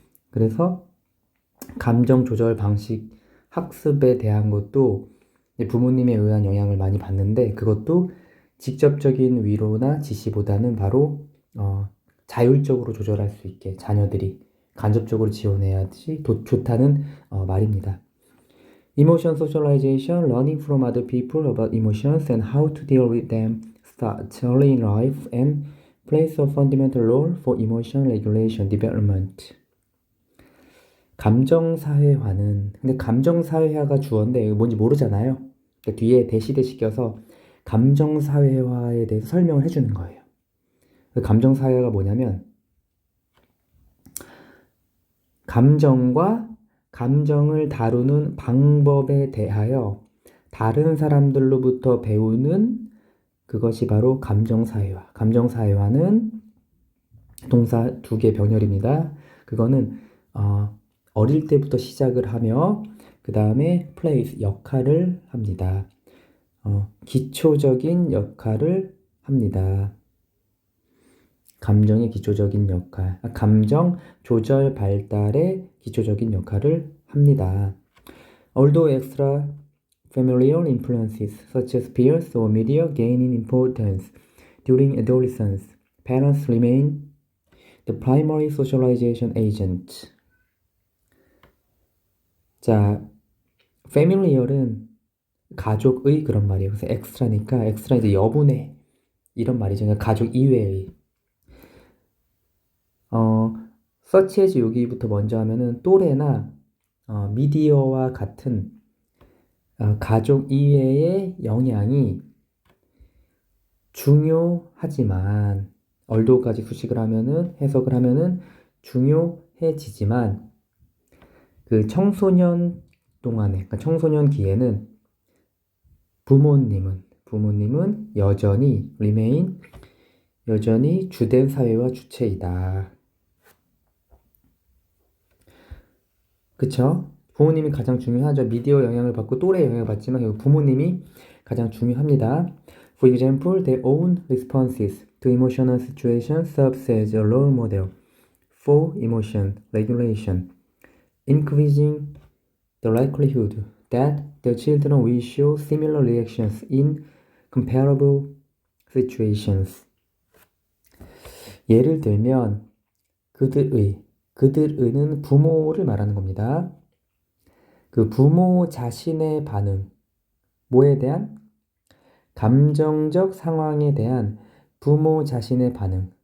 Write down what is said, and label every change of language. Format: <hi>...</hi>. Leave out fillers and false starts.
<ko>그래서 감정 조절 방식 학습에 대한 것도 부모님에 의한 영향을 많이 받는데 그것도 직접적인 위로나 지시보다는 바로 자율적으로 조절할 수 있게 자녀들이 간접적으로 지원해야지 좋다는 말입니다.</ko> <en>Emotion socialization, learning from other people about emotions and how to deal with them starts early in life and plays a fundamental role for emotion regulation development.</en> <ko>감정사회화는 근데 감정사회화가 주어인데 이거 뭔지 모르잖아요. 그러니까 뒤에 대시 껴서 감정사회화에 대해서 설명을 해주는 거예요. 감정사회화가 뭐냐면 감정과 감정을 다루는 방법에 대하여 다른 사람들로부터 배우는 그것이 바로 감정사회화. 감정사회화는 동사 2개 병렬입니다. 그거는 어릴 때부터 시작을 하며 그 다음에 플레이스 역할을 합니다. 기초적인 역할을 합니다. 감정의 기초적인 역할, 감정 조절 발달의 기초적인 역할을 합니다.</ko> <en>Although extra familial influences such as peers or media gain in importance during adolescence, parents remain the primary socialization agent.</en> <ko>자, familiar은 가족의 그런 말이에요. 그래서 extra니까 extra 이제 여분의 이런 말이죠. 그러니까 가족 이외의. such as 여기부터 먼저 하면은 또래나 미디어와 같은 가족 이외의 영향이 중요하지만 얼도까지 수식을 하면은 해석을 하면은 중요해지지만 그 청소년 동안에 그러니까 청소년기에는 부모님은 여전히 remain 여전히 주된 사회와 주체이다. 그쵸? 부모님이 가장 중요하죠. 미디어 영향을 받고 또래 영향을 받지만 결국 부모님이 가장 중요합니다.</ko> <en>For example, their own responses to emotional situations serves as a role model for emotion regulation, increasing the likelihood that the children will show similar reactions in comparable situations.</en> <ko>예를 들면 그들의는 부모를 말하는 겁니다. 그 부모 자신의 반응, 뭐에 대한? 감정적 상황에 대한 부모 자신의 반응.</ko>